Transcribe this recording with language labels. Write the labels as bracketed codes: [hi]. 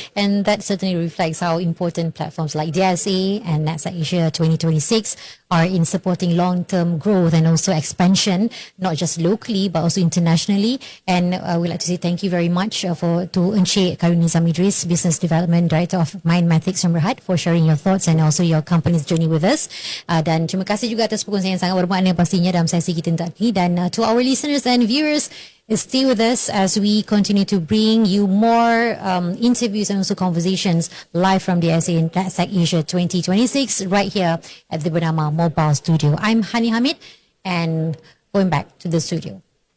[en] And that certainly reflects how important platforms like DSA and NATSEC Asia 2026 are in supporting long-term growth and also expansion, not just locally, but also internationally. And we'd like to say thank you very much to Encik Karunizam Idris, Business Development Director of Mindmathics Sdn Bhd, for sharing your thoughts and also your company's journey with us. [ms] Dan terima kasih juga atas perkongsian yang sangat bermakna pastinya dalam sesi kita ini. [en] Dan to our listeners and viewers, stay with us as we continue to bring you more interviews and also conversations live from the DSA and NATSEC Asia 2026 right here at the BERNAMA Mobile Studio. I'm Hani Hamid, and going back to the studio.